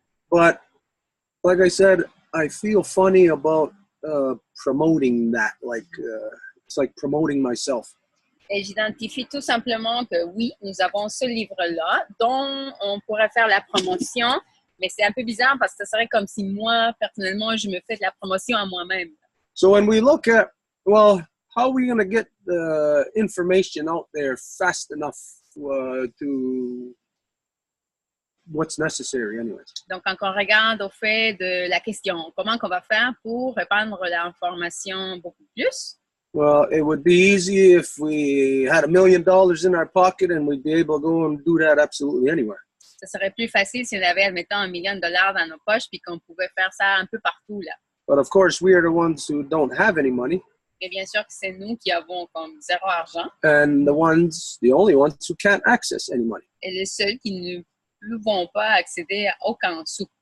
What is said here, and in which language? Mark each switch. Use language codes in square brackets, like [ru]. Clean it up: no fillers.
[en] But like I said, I feel funny about promoting that, like it's like promoting myself. [fr] Et j'identifie tout simplement que oui, nous avons ce livre-là dont on pourrait faire la promotion, mais c'est un peu bizarre parce que ce serait comme si moi, personnellement, je me fais de la promotion à moi-même. [en] So when we look at, well, how are we going to get the information out there fast enough to what's necessary anyways? [fr] Donc, quand on regarde au fait de la question, comment qu'on va faire pour répandre l'information beaucoup plus? [en] Well, it would be easy if we had $1 million in our pocket and we'd be able to go and do that absolutely anywhere. [fr] Ce serait plus facile si on avait, admettons, $1 million dans nos poches puis qu'on pouvait faire ça un peu partout, là. [en] But of course, we are the ones who don't have any money. [fr] Mais bien sûr que c'est nous qui avons comme zéro argent. [en] And the only ones who can't access any money. [fr] Et les seuls qui ne pouvons pas accéder à aucun sou.